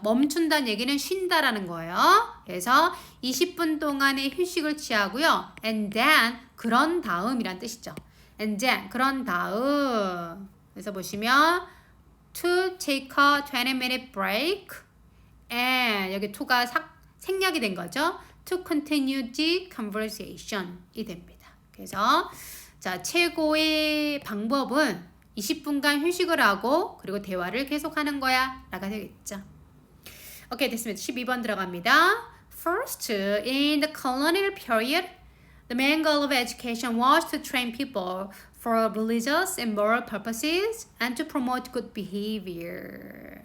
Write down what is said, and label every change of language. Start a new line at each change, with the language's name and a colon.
Korean: 멈춘다는 얘기는 쉰다라는 거예요. 그래서 20분 동안의 휴식을 취하고요.
English: and then
Korean: 그런 다음이란 뜻이죠. and then 그런 다음 그래서 보시면
English: to take a 20-minute break and
Korean: 여기 to가 생략이 된 거죠.
English: to continue the conversation
Korean: 이 됩니다. 그래서 자 최고의 방법은 20분간 휴식을 하고 그리고 대화를 계속하는 거야 라가 되겠죠. 오케이 됐습니다. 12번 들어갑니다.
English: First, in the colonial period, the main goal of education was to train people for religious and moral purposes and to promote good behavior.